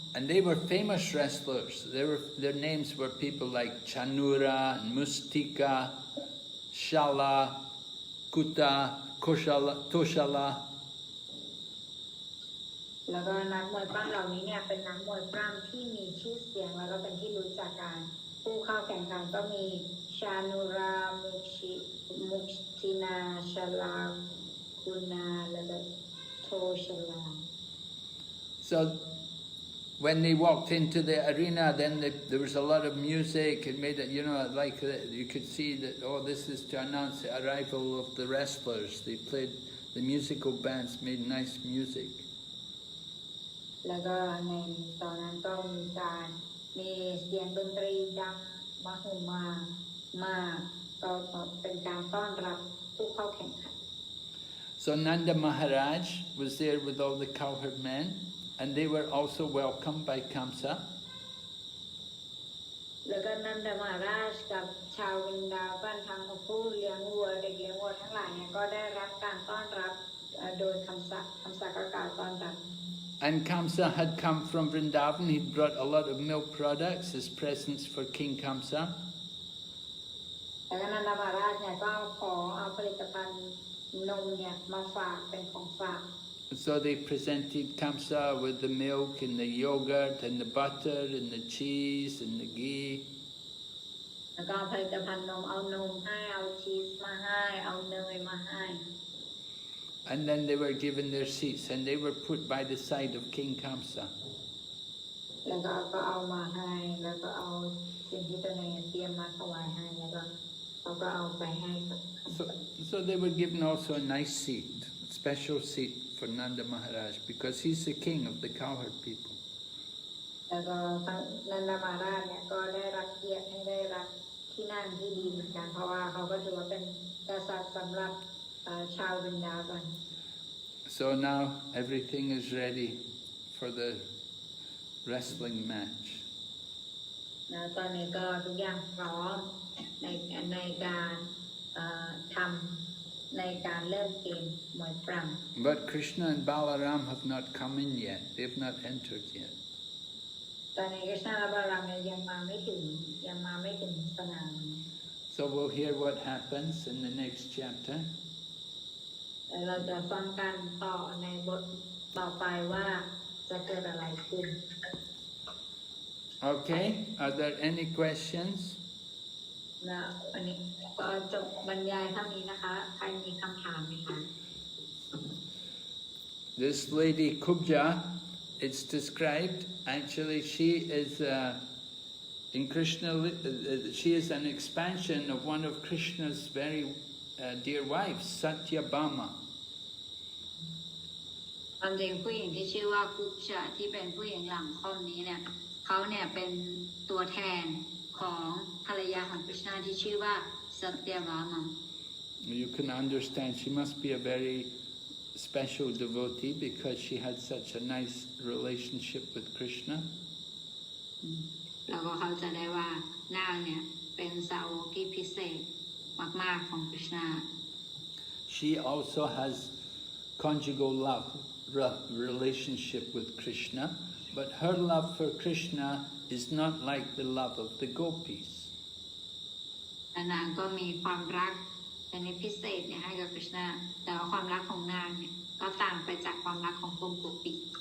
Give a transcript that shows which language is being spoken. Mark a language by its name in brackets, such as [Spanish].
[English] And they were famous wrestlers. Their names were people like Chanura, Mustika, Shala, Kuta, Toshala. [Thai] แล้วก็นักมวยปล้ำเหล่านี้เนี่ยเป็นนักมวยปล้ำที่มีชื่อเสียงแล้วก็เป็นที่รู้จักกันผู้เข้าแข่งขันก็มีชานุรามุกตินาชลาคุนาและก็โทชลา [English] So when they walked into the arena, then there was a lot of music. It made it, like you could see that, oh, this is to announce the arrival of the wrestlers. They played, the musical bands made nice music. [Thai] แล้วก็ในตอนนั้นก็มีเสียงดนตรีดังมหึมาก็เป็นการต้อนรับผู้เข้าแข่งขัน [English] So Nanda Maharaj was there with all the cowherd men, and they were also welcomed by Kamsa. [Thai] แล้วก็นันดามหาราชกับชาววินดาวันทั้งผู้เลี้ยงวัวเด็กเลี้ยงวัวทั้งหลายเนี่ยก็ได้รับการต้อนรับโดยคำสั่งก็กล่าวต้อนรับ [English] And Kamsa had come from Vrindavan. He'd brought a lot of milk products as presents for King Kamsa. [Thai] แล้วก็นันดามหาราชเนี่ยก็ขอเอาผลิตภัณฑ์นมเนี่ยมาฝากเป็นของฝาก [English] So they presented Kamsa with the milk and the yogurt and the butter and the cheese and the ghee. [Thai] แล้วก็ผลิตภัณฑ์นมเอานมให้เอาชีสมาให้เอาเนยมาให้ [English] And then they were given their seats and they were put by the side of King Kamsa. [Thai] แล้วก็เอามาให้แล้วก็เอาสิ่งที่ตัวเองเตรียมมาถวายให้แล้วก็เขาก็เอาไปให้ [English] So they were given also a nice seat, a special seat for Nanda Maharaj because he's the king of the cowherd people. [Thai] แล้วก็นันดามหาราชเนี่ยก็ได้รับเกียรติให้ได้รับที่นั่งที่ดีเหมือนกันเพราะว่าเขาก็ถือว่าเป็นกษัตริย์สำหรับชาววินดาวัน [English] So now everything is ready for the wrestling match. [Thai] ตอนนี้ก็ทุกอย่างพร้อมในการทำในการเริ่มเกมมวยปล้ำ [English] But Krishna and Balaram have not come in yet. They have not entered yet. [Thai] ตอนนี้กฤษณะและบาลัมเนี่ยยังมาไม่ถึงสนาม [English] So we'll hear what happens in the next chapter. [Thai] เราจะฟังกันต่อในบทต่อไปว่าจะเกิดอะไรขึ้น [English] Okay, are there any questions? [Thai] นะวันนี้ก็จบบรรยายเท่านี้นะคะใครมีคำถามไหมคะ [English] This lady Kubja, it's described, actually she is in Krishna, she is an expansion of one of Krishna's very dear wives, Satyabhama. [Thai] ความจริงผู้หญิงที่ชื่อว่ากุชะที่เป็นผู้หญิงหลังค่อมนี้เนี่ยเขาเนี่ยเป็นตัวแทนของภรรยาของกฤษณะที่ชื่อว่าสัตยาวามะ [English] You can understand she must be a very special devotee because she had such a nice relationship with Krishna. [Thai] แล้วก็เขาจะได้ว่านางเนี่ยเป็นสาวกที่พิเศษมากๆของคริชนา [English] She also has conjugal love relationship with Krishna, but her love for Krishna is not like the love of the gopis. [Thai] นางก็มีความรักในพิเศษเนี่ยให้กับคริชนาแต่ว่าความรักของนางเนี่ยก็ต่างไปจากความรักของกลุ่มโกปี